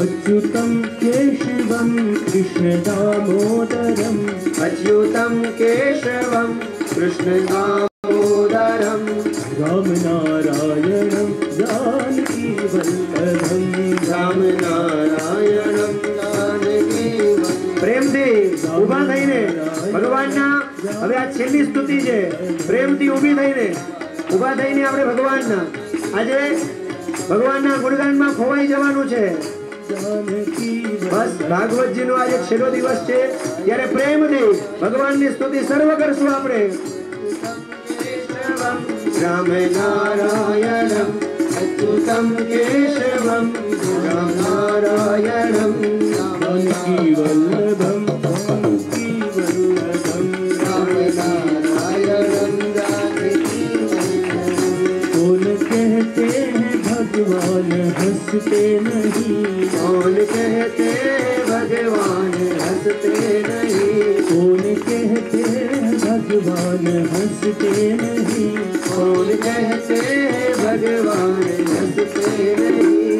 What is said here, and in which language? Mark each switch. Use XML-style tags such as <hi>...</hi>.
<sa>अच्युतम केशवम कृष्ण दामोदरम, अच्युतम केशवम कृष्ण दामोदरम, राम नारायणम जानकी वल्लभम, राम नारायणम जानकी वल्लभम।</sa> <gu>પ્રેમથી ઊભા થઈને ભગવાનના હવે આ છેલ્લી સ્તુતિ છે. પ્રેમથી ઊભી થઈને ઊભા થઈને આપણે ભગવાનના આજે ભગવાનના ગુણગાનમાં ખોવાઈ જવાનું છે.</gu> <sa>जानकी</sa> <gu>બસ ભાગવતજીનો આજે છેલ્લો દિવસ છે ત્યારે પ્રેમથી ભગવાનની સ્તુતિ સર્વ કરશું આપણે.</gu> <sa>રામ નારાયણમ અચ્યુતમ કેશવમ, રામ નારાયણમ जानकी वल्लभम, जानकी वल्लभम, રામ નારાયણમ जानकी वल्लभम।</sa> <hi>कौन कहते हैं भगवान हंसते नहीं, कौन कहते भगवान हंसते नहीं, कौन कहते हैं भगवान हंसते नहीं, कौन कहते भगवान हंसते नहीं,</hi>